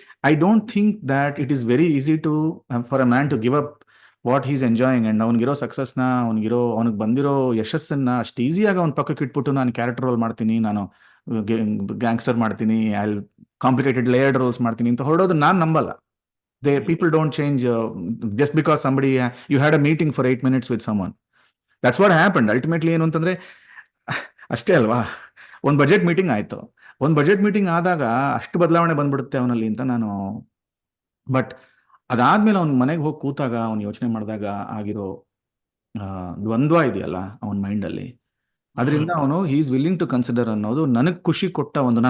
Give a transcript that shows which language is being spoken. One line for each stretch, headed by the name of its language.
English: I don't think that it is very easy to for a man to give up what he's enjoying and
Kannada: ಅವ್ನಿಗಿರೋ ಸಕ್ಸಸ್ನ, ಅವನಿಗೆ ಬಂದಿರೋ ಯಶಸ್ಸನ್ನ ಅಷ್ಟು ಈಸಿಯಾಗಿ ಅವ್ನ ಪಕ್ಕಕ್ಕೆ ಇಟ್ಬಿಟ್ಟು ನಾನು ಕ್ಯಾರೆಕ್ಟರ್ ರೋಲ್ ಮಾಡ್ತೀನಿ, ನಾನು ಗ್ಯಾಂಗ್ಸ್ಟರ್ ಮಾಡ್ತೀನಿ,
English: I complicated layered roles
Kannada: ಮಾಡ್ತೀನಿ ಅಂತ ಹೊರಡೋದು ನಾನು ನಂಬಲ್ಲ.
English: People don't change just because you had a meeting for 8 minutes with someone. That's what happened.
Kannada: Ultimately ಏನು ಅಂತಂದ್ರೆ ಅಷ್ಟೇ ಅಲ್ವಾ, ಒಂದು ಬಜೆಟ್ ಮೀಟಿಂಗ್ ಆಯ್ತು, ಒಂದು ಬಜೆಟ್ ಮೀಟಿಂಗ್ ಆದಾಗ ಅಷ್ಟು ಬದಲಾವಣೆ ಬಂದ್ಬಿಡುತ್ತೆ ಅವನಲ್ಲಿ ಅಂತ ನಾನು. ಬಟ್ ಅದಾದ್ಮೇಲೆ ಅವ್ನ ಮನೆಗೆ ಹೋಗಿ ಕೂತಾಗ ಅವ್ನು ಯೋಚನೆ ಮಾಡಿದಾಗ ಆಗಿರೋ ದ್ವಂದ್ವ ಇದೆಯಲ್ಲ ಅವನ ಮೈಂಡಲ್ಲಿ, ಅದರಿಂದ ಅವನು
English: he is willing to consider
Kannada: ಅನ್ನೋದು ನನಗೆ ಖುಷಿ ಕೊಟ್ಟ ಒಂದು.